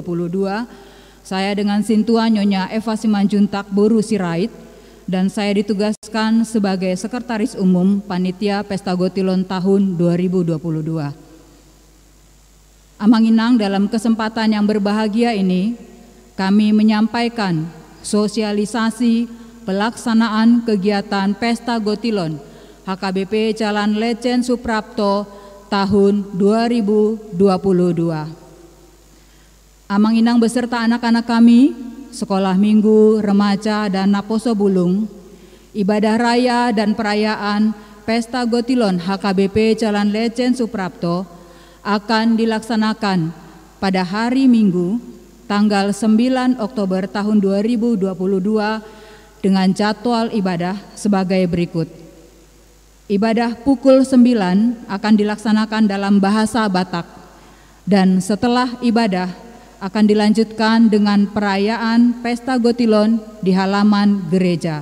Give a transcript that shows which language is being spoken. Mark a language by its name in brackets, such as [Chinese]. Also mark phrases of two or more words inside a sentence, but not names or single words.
[Indonesian] Saya dengan Sintua Nyonya Eva Simanjuntak Boru Sirait, dan saya ditugaskan sebagai Sekretaris Umum Panitia Pesta Gotilon tahun 2022. [Batak Toba] Amang Inang, [Indonesian] dalam kesempatan yang berbahagia ini, kami menyampaikan sosialisasi pelaksanaan kegiatan Pesta Gotilon HKBP Jalan Letjen Suprapto tahun 2022. [Batak Toba] Amang Inang [Indonesian] beserta anak-anak kami, sekolah minggu, remaja, dan Naposo Bulung, ibadah raya dan perayaan Pesta Gotilon HKBP Jalan Letjen Suprapto akan dilaksanakan pada hari Minggu tanggal 9 Oktober tahun 2022 dengan jadwal ibadah sebagai berikut. Ibadah pukul 9 akan dilaksanakan dalam bahasa Batak, dan setelah ibadah akan dilanjutkan dengan perayaan Pesta Gotilon di halaman gereja.